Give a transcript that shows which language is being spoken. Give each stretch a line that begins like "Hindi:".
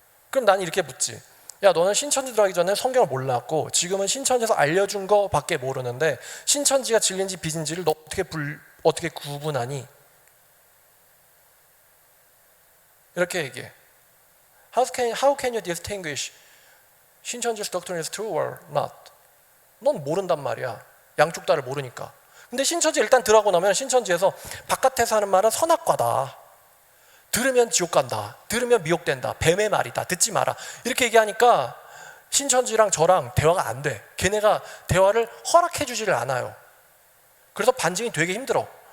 Korean: 그럼 난 이렇게 묻지. 야, 너는 신천지 들어가기 전에 성경을 몰랐고 지금은 신천지에서 알려준 거밖에 모르는데 신천지가 진리인지 비진지를 너 어떻게 구분하니? 이렇게 얘기해.
English: How can you distinguish 신천지's doctrine is true or not?
Korean: 넌 모른단 말이야. 양쪽 다를 모르니까. 근데 신천지 일단 들어가고 나면 신천지에서 바깥에서 하는 말은 선악과다. 들으면 지옥 간다. 들으면 미혹된다. 뱀의 말이다. 듣지 마라. 이렇게 얘기하니까 신천지랑 저랑 대화가 안 돼. 걔네가 대화를 허락해 주지를 않아요. 그래서 반증이 되게 힘들어.